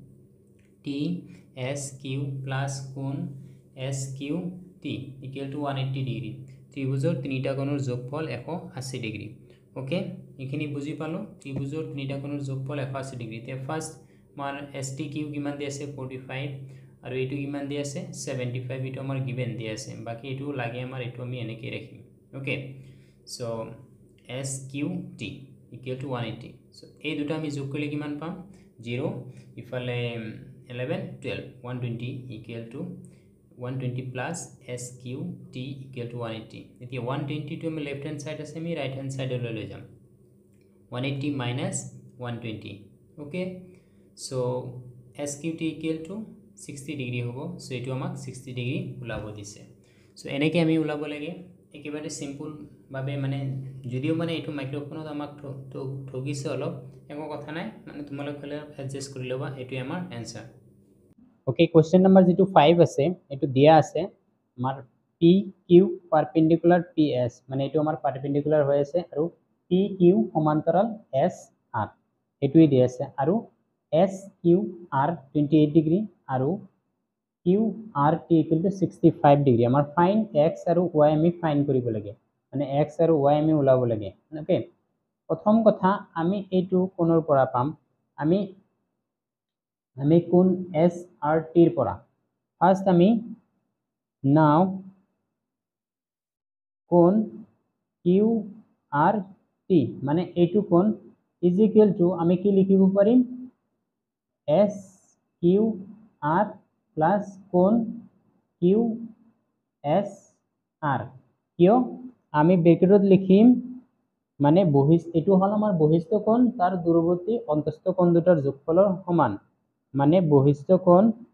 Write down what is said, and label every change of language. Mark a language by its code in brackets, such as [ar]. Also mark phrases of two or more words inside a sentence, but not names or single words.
[as] TSQ প্লাস কোণ SQT [en] equal to [as] 180 ডিগ্ৰী ত্ৰিভুজৰ তিনিটা কোণৰ যোগফল 180 ডিগ্ৰী ওকে এখিনি বুজি পালো ত্ৰিভুজৰ তিনিটা কোণৰ যোগফল 180 ডিগ্ৰী তে ফাৰ্স্ট মাৰ STQ কিমান দি আছে 45 আৰু এটো কিমান দি আছে 75 এটো আমাৰ গিভেন দি আছে বাকি এটো লাগে আমাৰ এটো আমি এনেকৈ ৰাখিম [en] okay so [as] SQT [en] equal to 180 [as] so এই দুটা আমি যোগ কৰিলে কিমান পাম 0 ইফালে 11 12 [en] 120 equal to 120 plus SQT [as] equal to 180 এতিয়া 120 টো আমি [en] left hand side [as] আছে আমি [en] right hand side [as] লৈ যাম [en] 180 minus 120 okay so SQT equal to 60 [as] ডিগ্ৰী হ'ব সো এটো আমাক 60 ডিগ্ৰী ওলাব দিছে সো এনেকৈ আমি ওলাব লাগে একেবাৰে সিম্পল ভাবে মানে যদিও মানে এটো মাইক্ৰোফোনত আমাক ঠগিছে অলপ একো কথা নাই মানে তোমালোক হলে এডজাস্ট কৰি লবা এটো আমাৰ आंसर ওকে [en] question number [as] যেটো 5 আছে এটো দিয়া আছে আমাৰ PQ পারপেন্ডিকুলার PS মানে এটো আমাৰ পারপেন্ডিকুলার হৈ আছে আৰু PQ সমান্তৰাল SR এটোই দিয়া আছে আৰু SQR 28 ডিগ্ৰী আৰু QRT [en] equal to 65 [as] ডিগ্ৰী আমাৰ ফাইন x আৰু y আমি ফাইন কৰিব লাগে মানে x আৰু y আমি ওলাব লাগে ওকে প্ৰথম কথা আমি এইটো কোণৰ পৰা পাম আমি কোণ SRT ৰ পৰা ফাৰ্স্ট আমি নাও কোণ QRT মানে এইটো কোণ [en] is equal to [as] আমি কি লিখিব পাৰিম SQR plus কোণ QSR কিয় আমি ব্ৰেকেটত লিখিম মানে বহিস্থ এটো হল আমাৰ বহিস্থ কোণ তাৰ দূৰৱৰ্তী অন্তস্থ কোণ দুটাৰ যোগফলৰ সমান মানে বহিস্থ কোণ